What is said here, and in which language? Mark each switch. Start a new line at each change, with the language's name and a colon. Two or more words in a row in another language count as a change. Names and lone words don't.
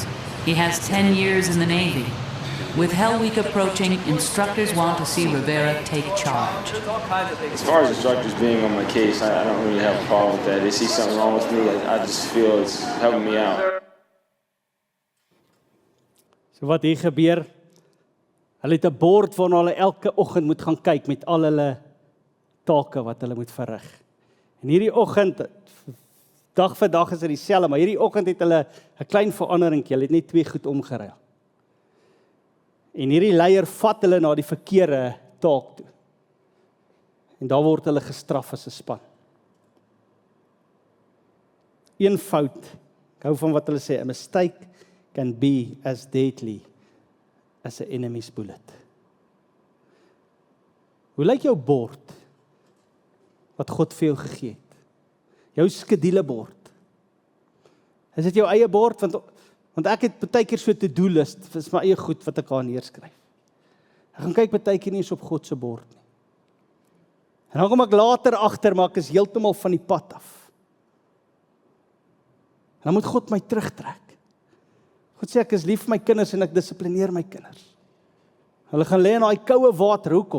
English: He has 10 years in the Navy. With Hell Week approaching, instructors want to see Rivera take charge. As far as instructors being on my case, I don't really have a problem with that. They see something wrong with me, I just feel it's helping me out.
Afrikaans: So wat hier gebeur, hulle het 'n bord waarna hulle elke oggend moet gaan kyk met al hulle take wat hulle moet verrig. En hierdie oggend, dag vir dag is dit dieselfde, maar hierdie oggend het hulle 'n klein veranderingkie, hulle het net 2 goed omgeruil. En hierdie leier vat hulle na die verkeerde taak toe. En daar word hulle gestraf as 'n span. Een fout, ek hou van wat hulle sê,
English: a mistake can be as deadly as an enemy's bullet.
Afrikaans: Hoe lyk jou bord wat God vir jou gegee het? Jou skedulebord. Is dit jou eie bord? Want ek het baie keer so 'n
English: to-do list,
Afrikaans: dit is my eie goed wat ek daar neerskryf. Ek gaan kyk baie keer nie eens op God se bord nie. En dan kom ek later agter, maar ek is heeltemal van die pad af. En dan moet God my terugtrek. God sê, ek is lief vir my kinders en ek dissiplineer my kinders. Hulle gaan lê in daai koue water, hoekom?